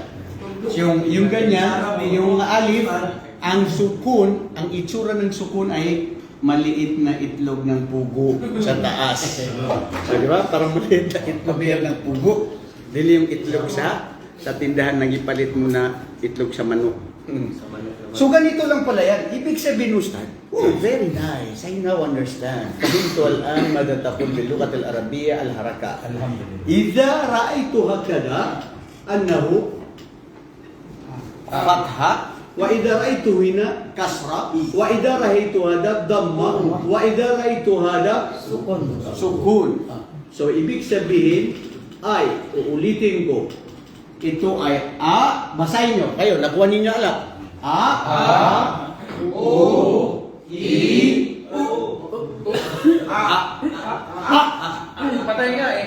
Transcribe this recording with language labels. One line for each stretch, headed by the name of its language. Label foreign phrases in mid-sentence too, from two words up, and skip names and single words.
Filipino: So, yung ganyan, yung alif, ang sukun, ang itsura ng sukun ay maliit na itlog ng pugo sa taas. So, di ba? Parang maliit na itlog yan ng pugo. Dili yung itlog sa tindahan nang ipalit mo na itlog sa manok. So, ganito lang pala yan. Ibig sabihin,
English: Ustad, oh, very nice. I now understand.
Arabic: فهمت الآن ما تقول باللغة العربية الحركة. Alhamdulillah. إذا رأيت هكذا أنه فتحة وإذا رأيت هنا كسرة وإذا رأيت هذا ضمة وإذا رأيت هذا سكون.
Filipino: So, ibig sabihin ay, uulitin ko, ito ay A, basahin nyo. Kayo, nakuha ninyo alam. A, O, I, U. Patay nga eh.